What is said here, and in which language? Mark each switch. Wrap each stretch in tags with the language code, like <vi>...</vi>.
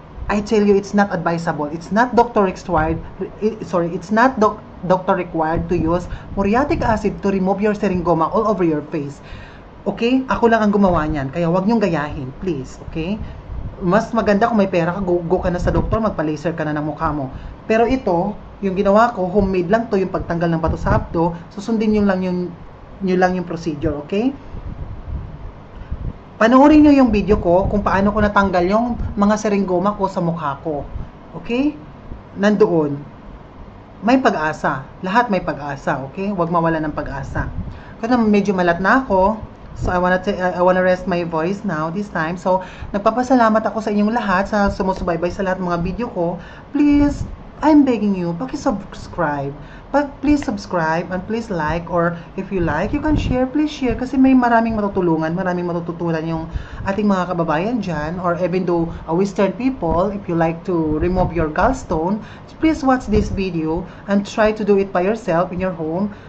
<en>I tell you, it's not advisable. It's not doctor required. It's not doctor required to use muriatic acid to remove your seringoma all over your face. Okay?</en> <tl>Ako lang ang gumawa niyan. Kaya wag niyong gayahin, please. Okay? Mas maganda kung may pera ka, go ka na sa doktor, magpa-laser ka na ng mukha mo. Pero ito, yung ginawa ko, homemade lang to, yung pagtanggal ng bato sa abdo, susundin yun lang yung procedure, okay? Panoorin nyo yung video ko kung paano ko natanggal yung mga seringoma ko sa mukha ko. Okay? Nandoon. May pag-asa. Lahat may pag-asa, okay? Huwag mawala ng pag-asa. Kasi medyo malat na ako.</tl> <en>So, I wanna rest my voice now, this time.</en> <tl>So, nagpapasalamat ako sa inyong lahat, sa sumusubaybay sa lahat ng mga video ko.</tl> <en>Please, I'm begging you, paki-subscribe. Please subscribe and please like, or if you like, you can share. Please share</en> <tl>kasi may maraming matutulungan, maraming matututunan yung ating mga kababayan dyan,</tl> <en>or even though a Western people, if you like to remove your gallstone, please watch this video and try to do it by yourself in your home.</en>